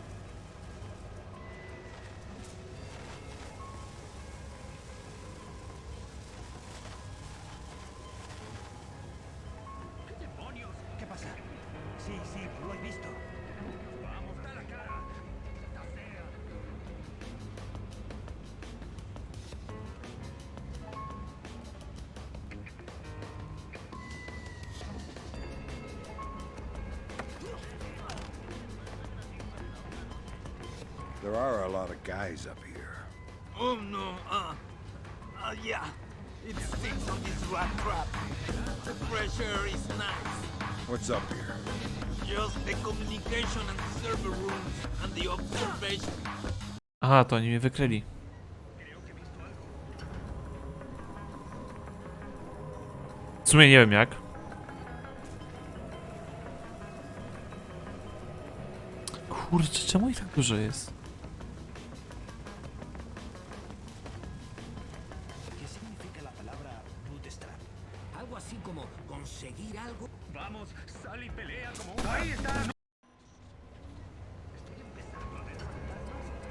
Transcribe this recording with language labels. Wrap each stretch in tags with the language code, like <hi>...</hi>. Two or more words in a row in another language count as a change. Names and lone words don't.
<es>¿Qué demonios? ¿Qué pasa? Sí, sí, lo he visto. Vamos, da la cara. ¡Está fea!</es> <en>There are a lot of guys up here. Oh no, yeah. It stinks on this rat trap. The fresh air is nice. What's up here? Just the communication and the server rooms and the observation.</en> <pl>Aha, to oni mnie wykryli. W sumie nie wiem jak. Kurczę, czemu ich tak dużo jest?</pl> <es>¿Qué significa la palabra bootstrap? Algo así como conseguir algo. Vamos, sal y pelea como un... ¡Ahí está! Estoy empezando a ver fantasmas.</es>